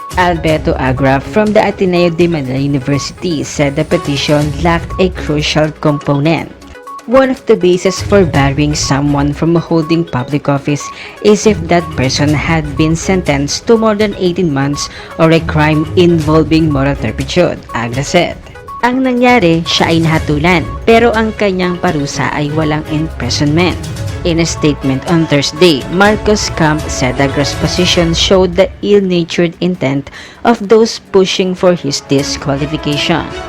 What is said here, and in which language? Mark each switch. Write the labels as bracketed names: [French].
[English] Alberto Agra from the Ateneo de Manila University said the petition lacked a crucial component. One of the bases for barring someone from holding public office is if that person had been sentenced to more than 18 months or a crime involving moral turpitude, Agra said. [Filipino] Ang nangyari, siya ay nahatulan, pero ang kanyang parusa ay walang imprisonment. [English] In a statement on Thursday, Marcos Camp said Agra's position showed the ill-natured intent of those pushing for his disqualification.